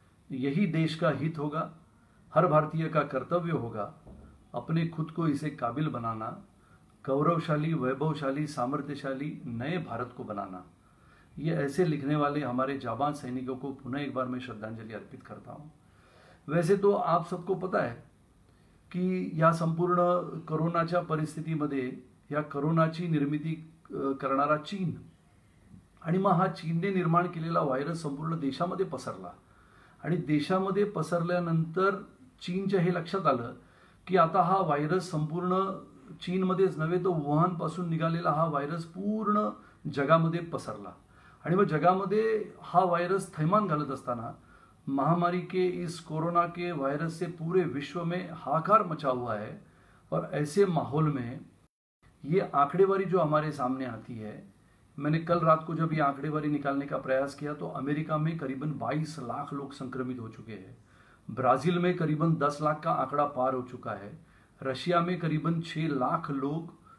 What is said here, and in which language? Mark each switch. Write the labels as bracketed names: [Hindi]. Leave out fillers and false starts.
[Hindi] यही देश का हित होगा, हर भारतीय का कर्तव्य होगा अपने खुद को इसे काबिल बनाना, गौरवशाली, वैभवशाली, सामर्थ्यशाली नए भारत को बनाना। ये ऐसे लिखने वाले हमारे जाबाज सैनिकों को पुनः एक बार मैं श्रद्धांजलि अर्पित करता हूं। वैसे तो आप सबको पता है की [Marathi] या संपूर्ण कोरोनाच्या परिस्थितीमध्ये या कोरोनाची निर्मिती करणारा चीन आणि मग हा चीनने निर्माण केलेला व्हायरस संपूर्ण देशामध्ये पसरला आणि देशामध्ये पसरल्यानंतर चीनच्या हे लक्षात आलं की आता हा व्हायरस संपूर्ण चीनमध्येच नव्हे तो वुहान पासून निघालेला हा व्हायरस पूर्ण जगामध्ये पसरला आणि मग जगामध्ये हा वायरस थैमान घालत असताना [Hindi] महामारी के इस कोरोना के वायरस से पूरे विश्व में हाहाकार मचा हुआ है। और ऐसे माहौल में ये आंकड़ेवारी जो हमारे सामने आती है, मैंने कल रात को जब ये आंकड़ेवारी निकालने का प्रयास किया तो अमेरिका में करीबन 22 लाख लोग संक्रमित हो चुके हैं, ब्राजील में करीबन 10 लाख का आंकड़ा पार हो चुका है, रशिया में करीबन 6 लाख लोग